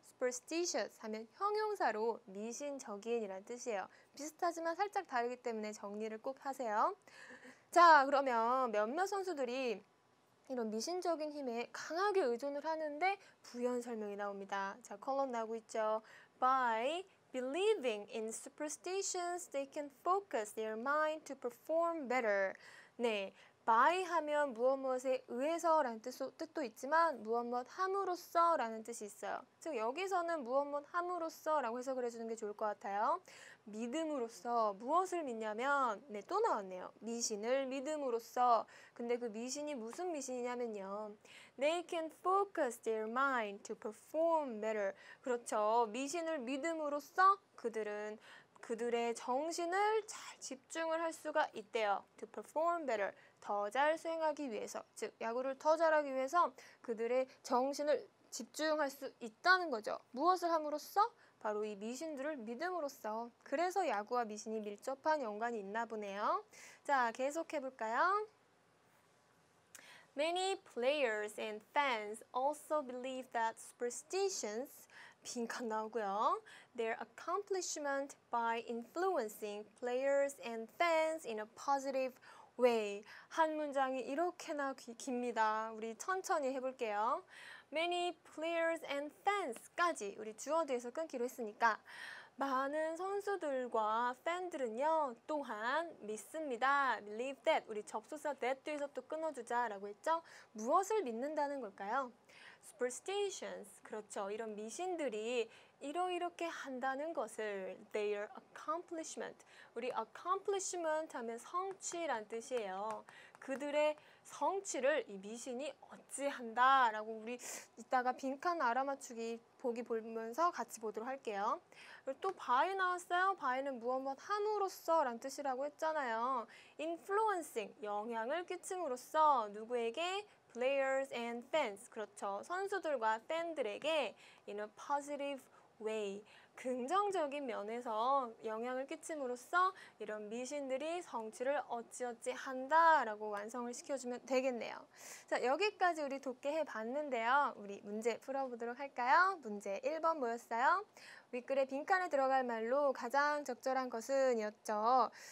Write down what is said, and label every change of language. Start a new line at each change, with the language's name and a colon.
Korean: superstitious 하면 형용사로 미신적인이라는 뜻이에요. 비슷하지만 살짝 다르기 때문에 정리를 꼭 하세요. 자, 그러면 몇몇 선수들이 이런 미신적인 힘에 강하게 의존을 하는데 부연 설명이 나옵니다. 자, 컬럼 나오고 있죠. by
English: believing in superstitions, they can focus their mind to perform better.
Korean: 네, by 하면 무엇무엇에 의해서라는 뜻도 있지만 무엇무엇 함으로써 라는 뜻이 있어요. 즉 여기서는 무엇무엇 함으로써 라고 해석을 해주는 게 좋을 것 같아요. 믿음으로써 무엇을 믿냐면 네, 또 나왔네요. 미신을 믿음으로써. 근데 그 미신이 무슨 미신이냐면요.
English: They can focus their mind to perform better.
Korean: 그렇죠. 미신을 믿음으로써 그들의 정신을 잘 집중을 할 수가 있대요.
English: To perform better.
Korean: 더 잘 수행하기 위해서. 즉 야구를 더 잘하기 위해서 그들의 정신을 집중할 수 있다는 거죠. 무엇을 함으로써? 바로 이 미신들을 믿음으로써. 그래서 야구와 미신이 밀접한 연관이 있나 보네요. 자, 계속해 볼까요?
English: Many players and fans also believe that superstitions
Korean: 빈칸 나오고요.
English: Their accomplishment by influencing players and fans in a positive way.
Korean: 한 문장이 이렇게나 깁니다. 우리 천천히 해볼게요.
English: Many players and fans
Korean: 까지 우리 주어 뒤에서 끊기로 했으니까 많은 선수들과 팬들은요 또한 믿습니다.
English: Believe that.
Korean: 우리 접속사 that 뒤에서 또 끊어주자라고 했죠. 무엇을 믿는다는 걸까요? Superstitions. 그렇죠. 이런 미신들이 이렇게 한다는 것을
English: their accomplishment.
Korean: 우리 accomplishment 하면 성취란 뜻이에요. 그들의 성취를 이 미신이 어찌한다 라고 우리 이따가 빈칸 알아맞추기 보기 보면서 같이 보도록 할게요. 그리고 또 by 나왔어요. by는 무엇 함으로써 란 뜻이라고 했잖아요. influencing, 영향을 끼침으로써 누구에게?
English: players and fans. 그렇죠.
Korean: 선수들과 팬들에게
English: in a positive way.
Korean: 긍정적인 면에서 영향을 끼침으로써 이런 미신들이 성취를 어찌어찌 한다라고 완성을 시켜주면 되겠네요. 자, 여기까지 우리 돕게 해봤는데요. 우리 문제 풀어보도록 할까요? 문제 1번 뭐였어요? 윗글에 빈칸에 들어갈 말로 가장 적절한 것은 이었죠.